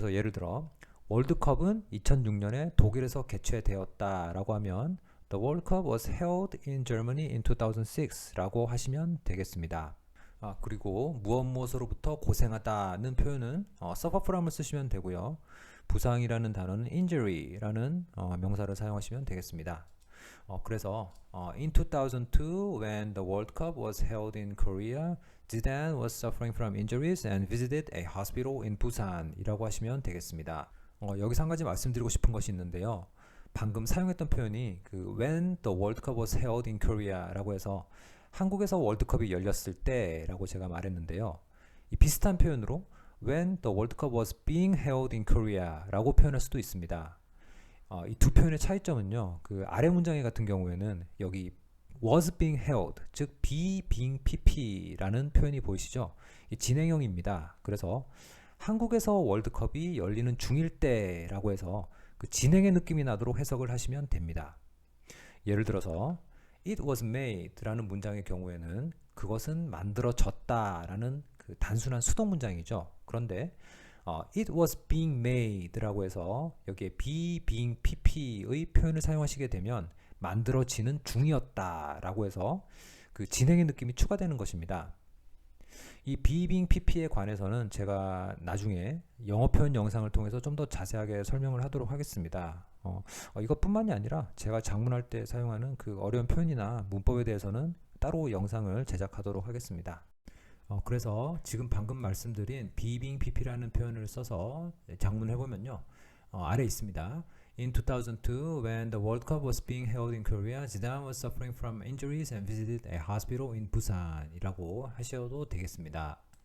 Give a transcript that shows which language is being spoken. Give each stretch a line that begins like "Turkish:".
Korean: 그래서 예를 들어 월드컵은 2006년에 독일에서 개최되었다라고 하면
English: The World Cup was held in Germany in 2006
Korean: 라고 하시면 되겠습니다. 그리고 무엇으로부터 고생하다는 표현은 suffer from을 쓰시면 되고요. 부상이라는 단어는 injury라는 명사를 사용하시면 되겠습니다. 그래서
English: in 2002 when the World Cup was held in Korea, Zidane was suffering from injuries and visited a hospital in Busan
Korean: 이라고 하시면 되겠습니다. 여기서 한 가지 말씀드리고 싶은 것이 있는데요. 방금 사용했던 표현이
English: when the World Cup was held in Korea
Korean: 라고 해서 한국에서 월드컵이 열렸을 때 라고 제가 말했는데요. 이 비슷한 표현으로
English: when the World Cup was being held in Korea
Korean: 라고 표현할 수도 있습니다. 이 두 표현의 차이점은요. 아래 문장의 같은 경우에는 여기 was being held, 즉 be being pp라는 표현이 보이시죠? 이 진행형입니다. 그래서 한국에서 월드컵이 열리는 중일 때라고 해서 진행의 느낌이 나도록 해석을 하시면 됩니다. 예를 들어서
English: It was made
Korean: 라는 문장의 경우에는 그것은 만들어졌다라는 단순한 수동 문장이죠. 그런데
English: It was being made
Korean: 라고 해서 여기에 be, being, pp의 표현을 사용하시게 되면 만들어지는 중이었다라고 해서 진행의 느낌이 추가되는 것입니다. 이 be, being, pp에 관해서는 제가 나중에 영어 표현 영상을 통해서 좀 더 자세하게 설명을 하도록 하겠습니다. 이것뿐만이 아니라 제가 작문할 때 사용하는 어려운 표현이나 문법에 대해서는 따로 영상을 제작하도록 하겠습니다. 그래서 지금 방금 말씀드린 be, being, pp라는 표현을 써서 작문을 해보면요. 아래 있습니다.
English: In 2002, when the World Cup was being held in Korea, Zidane was suffering from injuries and visited a hospital in Busan
Korean: 이라고 하셔도 되겠습니다.